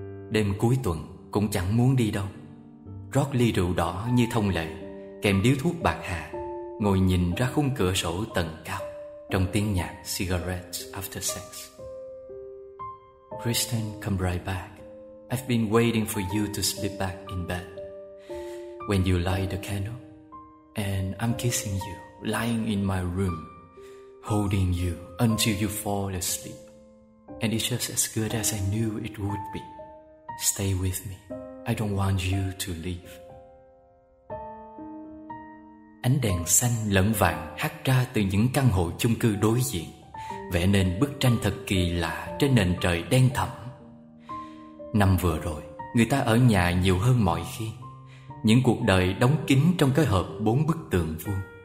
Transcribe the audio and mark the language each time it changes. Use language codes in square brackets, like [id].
[vi] Đêm cuối tuần cũng chẳng muốn đi đâu, rót ly rượu đỏ như thông lệ, kèm điếu thuốc bạc hà, ngồi nhìn ra khung cửa sổ tầng cao, trong tiếng nhạc Cigarettes After Sex. [en] Kristen, come right back. I've been waiting for you to slip back in bed. When you light the candle, and I'm kissing you, lying in my room, holding you until you fall asleep. And it's just as good as I knew it would be. Stay with me. I don't want you to leave. [vi] ánh đèn xanh lẫn vàng hắt ra từ những căn hộ chung cư đối diện, vẽ nên bức tranh thật kỳ lạ trên nền trời đen thẳm. Năm vừa rồi, người ta ở nhà nhiều hơn mọi khi. Những cuộc đời đóng kín trong cái hộp bốn bức tường vuông.